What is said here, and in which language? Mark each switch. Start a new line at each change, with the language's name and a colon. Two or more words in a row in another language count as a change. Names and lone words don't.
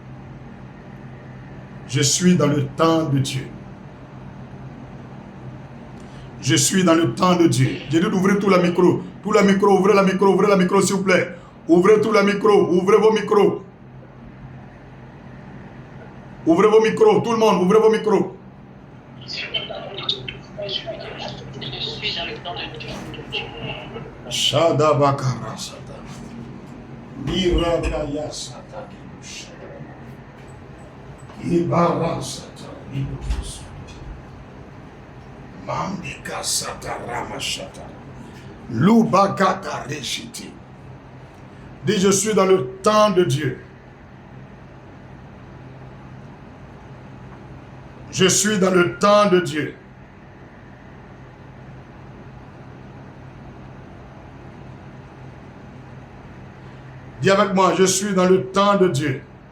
French: Je suis dans le temps de Dieu. Je suis dans le temps de Dieu. J'ai dit d'ouvrir tout le micro. Tout le micro, ouvrez la micro s'il vous plaît. Ouvrez tout le micro, ouvrez vos micros. Ouvrez vos micros, tout le monde, ouvrez vos micros. Shadabakara Sata. Miragaya Sata. Ibara Sata. Mambika Sata Ramashata. Lubakata Reshiti. Dis, je suis dans le temps de Dieu. Je suis dans le temps de Dieu. Dis avec moi, je suis dans le temps de Dieu.